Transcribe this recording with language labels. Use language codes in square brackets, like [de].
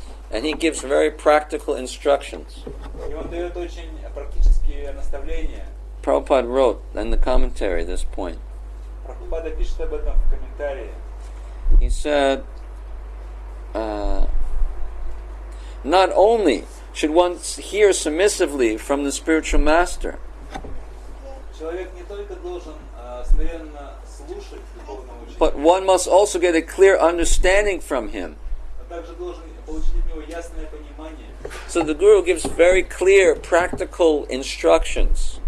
[en] And he gives very practical instructions. [ru] И он дает очень практические наставления. [en] Prabhupada wrote in the commentary this point. [ru] Прабхупада пишет об этом в комментарии. [en] He said, not only should one hear submissively from the spiritual master, [ru] Человек не только должен смиренно слушать духовного учителя, [en] but one must also get a clear understanding from him. [ru] а также должен получить от него ясное понимание. [en] So the Guru gives very clear, practical instructions.